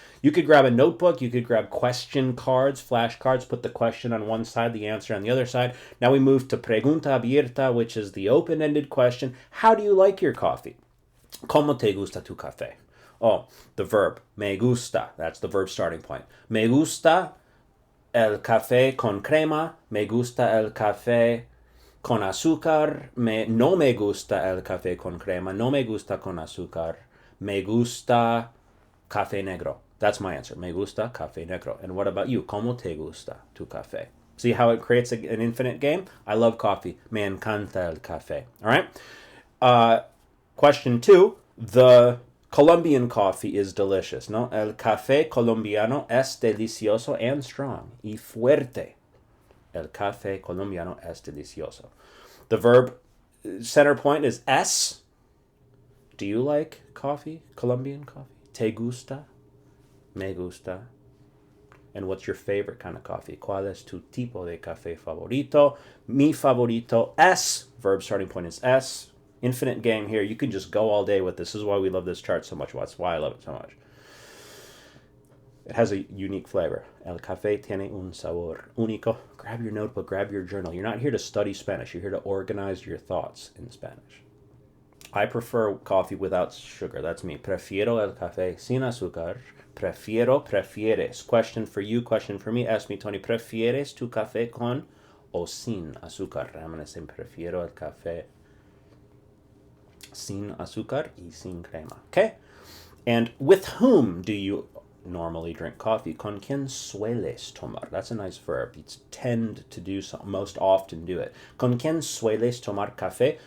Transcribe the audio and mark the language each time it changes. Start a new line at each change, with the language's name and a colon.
English: You could grab a notebook. You could grab question cards, flashcards, put the question on one side, the answer on the other side. Now we move to pregunta abierta, which is the open-ended question. How do you like your coffee?
Spanish: ¿Cómo te gusta tu café?
English: Oh, the verb, me gusta. That's the verb starting point.
Spanish: Me gusta el café con crema. Me gusta el café con azúcar. No me gusta el café con crema. No me gusta con azúcar. Me gusta café negro.
English: That's my answer.
Spanish: Me gusta café negro.
English: And what about you?
Spanish: ¿Cómo te gusta tu café?
English: See how it creates an infinite game? I love coffee.
Spanish: Me encanta el café.
English: All right? Question 2. The Colombian coffee is delicious, no?
Spanish: El café colombiano es delicioso
English: and strong
Spanish: y fuerte. El café colombiano es delicioso.
English: The verb center point is es. Do you like coffee? Colombian coffee?
Spanish: ¿Te gusta? Me gusta.
English: And what's your favorite kind of coffee?
Spanish: ¿Cuál es tu tipo de café favorito? Mi favorito es.
English: Verb starting point is es. Infinite game here. You can just go all day with this. This is why we love this chart so much. That's why I love it so much. It has a unique flavor.
Spanish: El café tiene un sabor único.
English: Grab your notebook, grab your journal. You're not here to study Spanish. You're here to organize your thoughts in Spanish. I prefer coffee without sugar. That's me.
Spanish: Prefiero el café sin azúcar. Prefieres.
English: Question for you, question for me. Ask me,
Spanish: Tony, ¿prefieres tu café con o sin azúcar?
English: I'm going to say
Spanish: prefiero el café sin azúcar y sin crema.
English: Okay? And with whom do you normally drink coffee?
Spanish: ¿Con quién sueles tomar?
English: That's a nice verb. It's tend to do so, most often do it.
Spanish: ¿Con quién sueles tomar café?